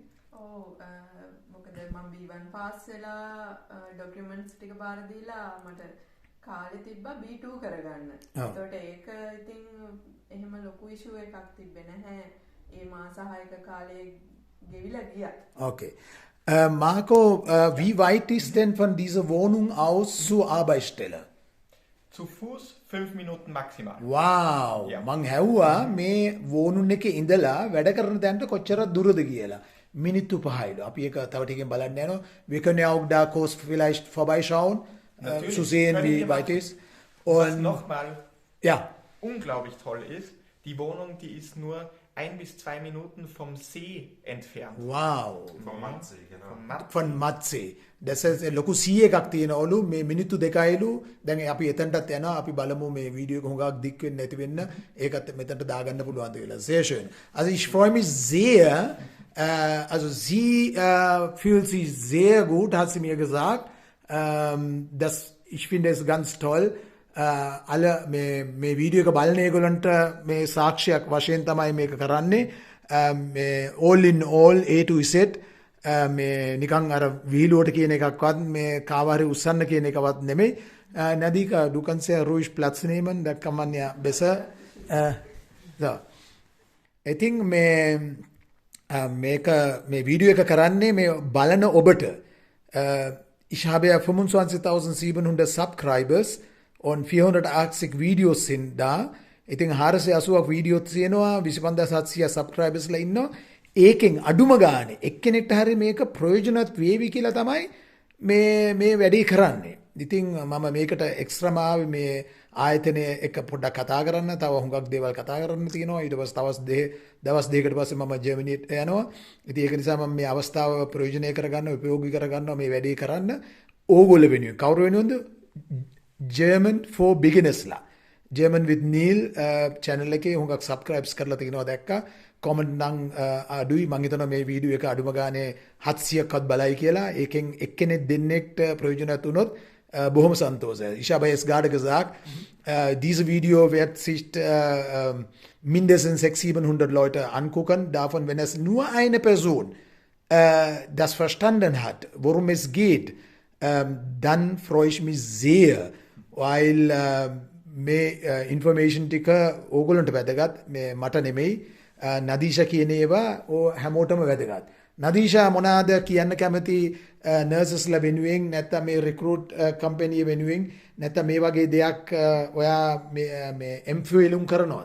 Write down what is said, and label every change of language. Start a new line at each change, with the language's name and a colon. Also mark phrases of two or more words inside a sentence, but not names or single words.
Sinhala: පාස් වෙලා ඩොකියුමන්ට්ස් ටික බාර දීලා මට කාලෙ තිබ්බා B2 කරගන්න. ඒකට ඒක ඉතින් එහෙම ලොකු ඉෂුව එකක් තිබ්බේ නැහැ. ඒ මාස 6ක කාලේ ගෙවිලා ගියා.
German: Okay. Marco, wie weit ist denn von dieser Wohnung aus zur Arbeitsstelle? Zu Fuß 5 Minuten maximal. Wow! Ja.
Sinhala: මං හැව්වා මේ වෝනුන් එකේ ඉඳලා වැඩ කරන තැනට කොච්චර දුරද කියලා.
German: Minute 5. Ab hier Tautige Balanero. Wir können ja auch da kurz vielleicht vorbeischauen, zu sehen, wie weit es ist. Und was nochmal ja. unglaublich toll ist, die Wohnung, die ist nur 1 bis 2 Minuten vom See entfernt. Wow. Vom Matzee, genau. Von Matzee. Das heißt,
Sinhala: ලොකු C එකක් තියෙනවලු මේ මිනිත්තු 2යිලු. දැන් අපි එතනටත් යනවා. අපි බලමු මේ වීඩියෝ එක හුඟක් දික් වෙන්නේ නැති වෙන්න. ඒකත් මෙතනට දාගන්න පුළුවන්ද කියලා.
German: Sehr schön. Also ich freue mich sehr. Also sie fühlt sich sehr gut, hat sie mir gesagt. Ich finde es ganz toll.
Sinhala: alle මේ වීඩියෝ එක බලන ඒගොල්ලන්ට මේ සාක්ෂියක් වශයෙන් තමයි මේක කරන්නේ. මේ
English: all in all A to Z
Sinhala: මේ නිකන් අර වීලුවට කියන එකක්වත් මේ කාවාරි උස්සන්න කියන එකවත් නෙමෙයි.
German: Nadika, du kannst ja ruhig Platz nehmen, da kann man ja besser.
English: So. I think
Sinhala: මේ වීඩියෝ එක කරන්නේ මේ බලන ඔබට.
German: Ich habe ja 25.700 Subscribers und 480 Videos sind da.
Sinhala: ඉතින් 480ක් වීඩියෝ තියෙනවා 25700 subscribersලා ඉන්නවා. ඒකෙන් අඩුම ගානේ එක්කෙනෙක්ට හරි මේක ප්‍රයෝජනවත් වේවි කියලා තමයි මේ වැඩේ කරන්නේ. ඉතින් මම මේකට එක්ස්ට්‍රාම ආවේ මේ ආයතනයේ එක පොඩ්ඩක් කතා කරන්න. තව හුඟක් දේවල් කතා කරන්න තියෙනවා. ඊට පස්සේ දවස් දෙකකට පස්සේ මම ජර්මනියට යනවා. ඉතින් ඒක නිසා මම මේ අවස්ථාව ප්‍රයෝජනය කරගන්න, උපයෝගී කරගන්නවා මේ වැඩේ කරන්න. ඕගොල්ලෝ වෙනුවෙන්. කවුරු වෙනුවෙන්ද?
English: German for beginnersලා.
Sinhala: German with Neil channel එකේ හුඟක් subscribes කරලා තියෙනවා දැක්කා. comment නම් අඩුයි මම හිතනවා මේ වීඩියෝ එක අඩුම ගානේ 700ක්වත් බලයි කියලා. ඒකෙන් එක්කෙනෙක් දෙන්නෙක්ට ප්‍රයෝජනවත් වුණොත් බොහොම සන්තෝෂයි.
German: Ich habe jetzt gerade gesagt, diese Video wird sich mindestens 600-700 Leute angucken. Davon, wenn es nur eine Person das verstanden hat, worum es geht, dann freue ich mich sehr, weil
Sinhala: මේ information ටික ඕගොල්ලන්ට වැදගත්. මේ මට නෙමෙයි. නදීෂා කියන ඒවා හැමෝටම වැදගත්. නදීෂා මොනවාද කියන්න කැමති නර්සස්ලා වෙනුවෙන් නැත්නම් මේ රික්‍රූට් කම්පැනි වෙනුවෙන් නැත්නම් මේ වගේ දෙයක් ඔයා මේ එම්ෆිල්ම් කරනවද?